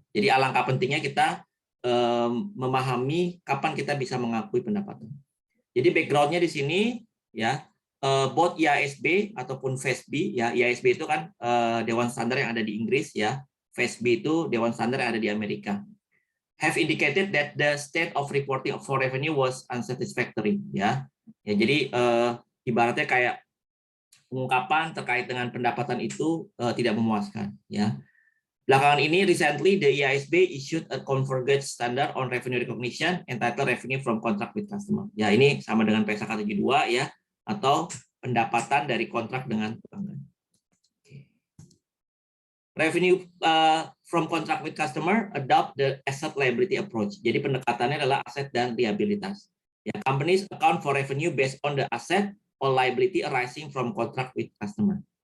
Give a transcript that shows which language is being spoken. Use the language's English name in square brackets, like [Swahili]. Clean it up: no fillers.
[Indonesian] Jadi alangkah pentingnya kita memahami kapan kita bisa mengakui pendapatan. Jadi background-nya di sini ya, both IASB ataupun FASB ya. IASB itu kan Dewan Standar yang ada di Inggris ya. FASB itu Dewan Standar yang ada di Amerika. [English] Have indicated that the state of reporting for revenue was unsatisfactory ya. [Indonesian] Ya, jadi ibaratnya kayak pengungkapan terkait dengan pendapatan itu tidak memuaskan ya. Belakangan ini, [English] recently the IASB issued a convergence standard on revenue recognition entitled revenue from contract with customer. [Indonesian] Ya, ini sama dengan PSAK 72 ya, atau pendapatan dari kontrak dengan pelanggan. [English] Revenue from contract with customer adopt the asset liability approach. [Indonesian] Jadi pendekatannya adalah aset dan liabilitas. [English] Ya, companies account for revenue based on the asset or liability arising from contract with customer.